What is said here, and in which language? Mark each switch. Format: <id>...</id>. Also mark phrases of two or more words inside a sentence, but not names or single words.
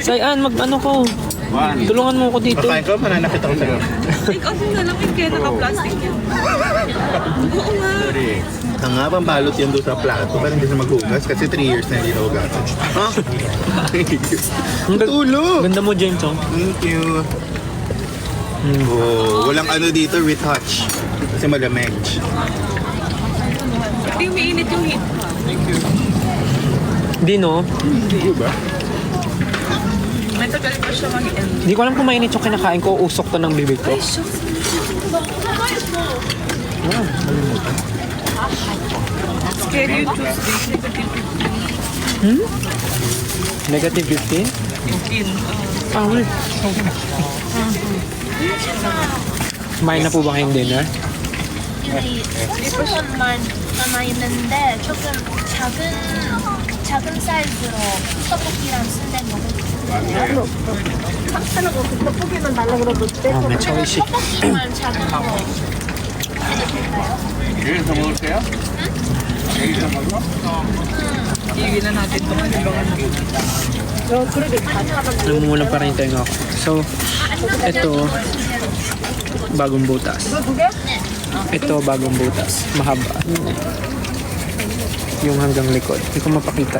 <tl>Sayan, ano ko? Tulungan mo ako dito. Kakain ko, mananakit ako sa'yo. Ikaw din na lang yung kaya naka-plastic yan. Oo nga. Ang nga, pambalot yan doon sa plato para hindi siya maghugas kasi 3 years na hindi nahugasan. Ha? Tulog! Ganda mo, James, oh.</tl> <en>Thank you.</en> <tl>Oh, walang ano dito, retouch. Kasi malamig. Hindi umiinit yung heat. Hindi, no? Hindi ba? May tagal pa siya mag-end. Hindi ko alam kung mainit yung kinakain ko, usok to ng bibig ko. Scary yung Tuesday.</tl> <en>Negative 15? 15. Ah, wait.</en> <tl>Kumain na po ba kayong dinner?</tl> <ko>수분만 남아있는데 조금 작은 사이즈로 떡볶이랑 순대 먹을게요.</ko> <ja>아, めちゃおいしい.</ja> <ko>떡볶이만 작은 거.</ko> <tl>Iwi na natin ito. Namumulan pa rin yung tenga ko. So, ito, bagong butas. Ito, bagong butas. Mahaba. Yung hanggang likod. Hindi ko mapakita.</tl>